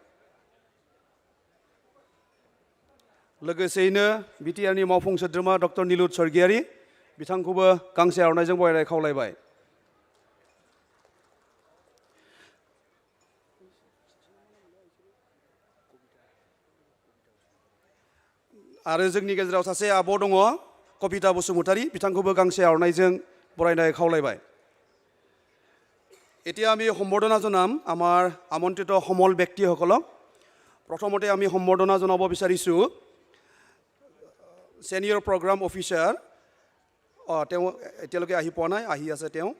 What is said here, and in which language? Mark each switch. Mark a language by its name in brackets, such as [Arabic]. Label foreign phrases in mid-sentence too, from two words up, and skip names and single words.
[Bodo] लोगोसेयैनो बिटिआरनि मावफुं सोद्रोमा डक्टर निलुत स्वर्गियारी बिथांखौबो गांसे आर'नाइजों बरायनो खावलायबाय। आरो जोंनि गेजेराव सासे आब' दङ, कबिता बसुमतारी, बिथांखौबो गांसे आर'नाइजों बरायनो খাওলাইবাই। [Assamese] এতিয়া আমি সম্বৰ্ধনা জনাম আমাৰ আমন্ত্ৰিত সমল ব্যক্তিসকলক। প্ৰথমতে আমি সম্বৰ্ধনা জনাব বিচাৰিছোঁ ছিনিয়ৰ প্ৰগ্ৰাম অফিচাৰ, তেওঁ এতিয়ালৈকে আহি পোৱা নাই, আহি আছে তেওঁ।